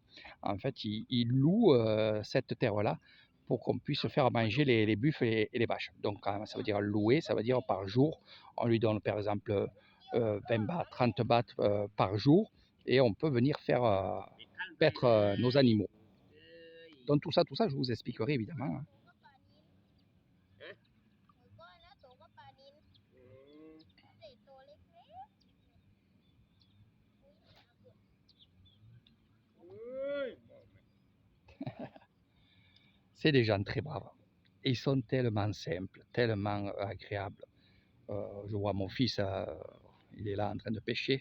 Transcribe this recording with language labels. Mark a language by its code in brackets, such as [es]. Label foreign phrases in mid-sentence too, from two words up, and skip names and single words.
[fr] En fait, il loue cette terre-là pour qu'on puisse faire manger les buffles et les vaches. Donc ça veut dire louer, ça veut dire par jour. On lui donne par exemple 20 bahts, 30 bahts par jour et on peut venir faire paître nos animaux. Donc tout ça, je vous expliquerai évidemment. Hein. [th] ก็นะโตก็ปลานิลเศษตัวเล็ก [fr] C'est des gens très braves. Et ils sont tellement simples, tellement agréables. Je vois mon fils, il est là en train de pêcher.